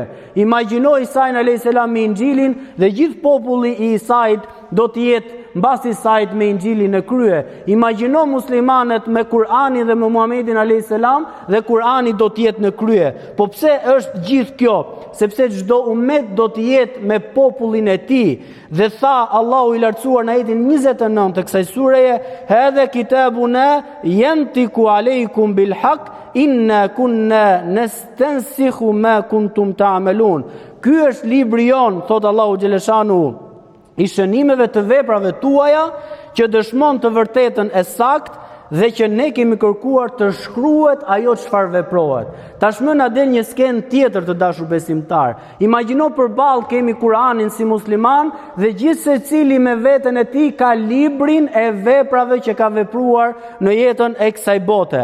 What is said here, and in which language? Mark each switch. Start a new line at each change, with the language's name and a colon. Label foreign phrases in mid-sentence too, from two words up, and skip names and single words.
Albanian: Imagjino Isain
Arabic: عليه السلام
Albanian: me Injilin dhe gjithë populli i Isait do të jetë mbasi Isait me Injilin në krye. Imagjino muslimanët me Kur'anin dhe me Muhamedit
Arabic: عليه السلام
Albanian: dhe Kur'ani do të jetë në krye. Po pse është gjithë kjo? Sepse çdo ummet do të jetë me popullin e tij. Dhe tha Allahu i lartësuar në ajetin 29 të kësaj sureje:
Arabic: "هذا كتابنا ينطق عليكم بالحق إنا كنا نستنسخ ما كنتم تعملون."
Albanian: Ky është libri jon, thot Allahu xhaleshanu, i shënimeve të veprave tuaja, që dëshmon të vërtetën e saktë dhe që ne kemi kërkuar të shkruhet ajo çfarë veprohet. Tashmë na del një skenë tjetër të dashur besimtar. Imagjino përballë kemi Kur'anin si musliman dhe gjithë secili me veten e tij ka librin e veprave që ka vepruar në jetën e kësaj bote.